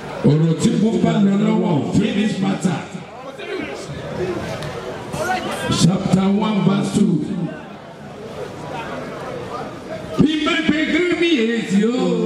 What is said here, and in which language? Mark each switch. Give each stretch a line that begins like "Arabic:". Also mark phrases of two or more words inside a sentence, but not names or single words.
Yoruba: Ọ̀rọ̀ tí mo bá lọ lọ́wọ́,
English: finish matter. Chapter one, verse two.
Yoruba: Bí bá pe kábíyèsí o.